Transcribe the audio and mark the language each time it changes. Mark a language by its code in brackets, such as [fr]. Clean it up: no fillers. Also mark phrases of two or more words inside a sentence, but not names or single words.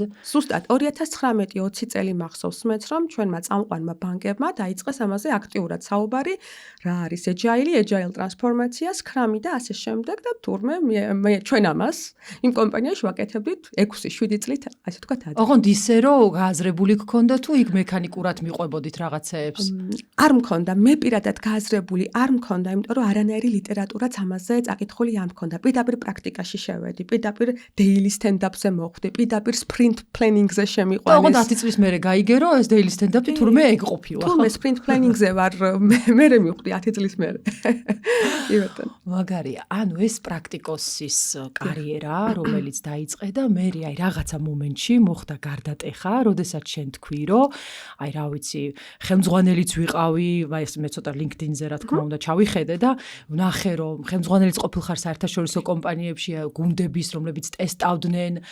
[ka] ზუსტად 2019-20 წელი მახსოვს მეც რომ ჩვენმა წამყვანმა ბანკებმა დაიწყეს ამაზე აქტიურად საუბარი, რა არის Agile ტრანსფორმაცია, Scrum-ი და ასე შემდეგ და თურმე ჩვენ ამას იმ კომპანიაში ვაკეთებდით 6-7 წლით, ასე თქვა ადრე. ოღონდ ისე რომ გააზრებული გქონდა თუ იქ მექანიკურად მიყვებოდით რაღაცეებს? არ მქონდა, მე პირადად გააზრებული არ მქონდა, იმიტომ რომ არანაირი ლიტერატურაც ამაზე წაკითხული არ მქონდა. პირდაპირ პრაქტიკაში შევედი, პირდაპირ [en] daily stand-up- [ka] ზე მოხვდი, პირდაპირ [en] sprint planning- [ka] ზე შემიყვანეს. ოღონდ 10 წლის მერე გაიგერო ეს [en] daily stand-up- [ka] ი თურმე ეგ ყოფილა. თურმე [en] sprint planning- [ka] ზე ვარ, მერე მივხვდი 10 წლის მერე. იბატონო. მაგარია, ანუ ეს პრაქტიკოსის კარიერა, რომელიც დაიწყე და მე აი რაღაცა მომენტში მოხდა გარდატეხა, როდესაც შენ თქვი, რომ აი რა ვიცი, ხელმძღვანელიც ვიყავი, აი ეს მე ცოტა LinkedIn-ზე რა თქმა უნდა ჩავიხედე და ვნახე რომ ხელმძღვანელიც ყოფილ ხარ საერთაშორისო კომპანიებში, გუნდების, რომლებიც ტესტავდნენ,